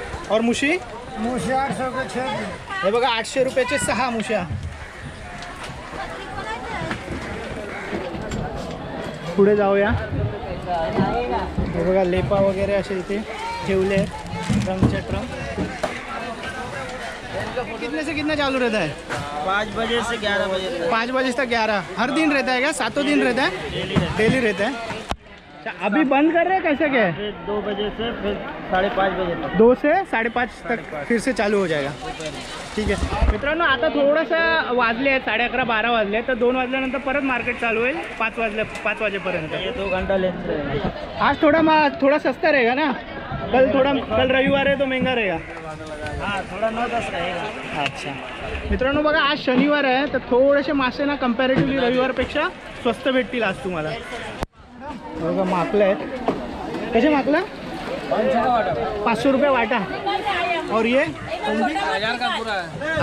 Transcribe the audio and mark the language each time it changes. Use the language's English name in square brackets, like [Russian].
[Marathi] और मुशी 800 रुपये 6. हे बघा 800 रुपयाचे 6 मुश्या. पुढे जाऊया. हे बघा लेपा वगैरे असे इथे ठेवले ड्रमचे ड्रम. [Hindi] कितने से कितना चालू रहता है 5 बजे से 11 बजे. 5 बजे से 11. हर दिन रहता है क्या 7 दिन रहता है डेली रहता है. अभी बंद कर रहे हैं कैसे क्या है 2 बजे से फिर 5:30 बजे तक. 2 से 5:30 तक फिर से चालू हो जाएगा. [Marathi] ठीक आहे मित्रांनो. आता थोडंसं वाजले आहेत 11:30 12 वाजले तर 2 वाजल्यानंतर परत मार्केट चालू होईल 5 वाजेपर्यंत. [Hindi] ये 2 घंटा लेट रहेगा. आज थोड़ा सस्ता रहेगा ना. कल रविवार है तो महंगा रहेगा. हाँ थोड़ा 9-10 रहेगा. [Marathi] अच्छा मित्रांनो बघा आज शनिवार आहे तर थोडेसे मासे ना कंपॅरेटिव्हली रविवारपेक्षा स्वस्त भेटतील आज तुम्हाला. बघा माकलं आहेत कसे माकलं 500 रुपये वाटा. [Hindi] और ये 1000 का पूरा है.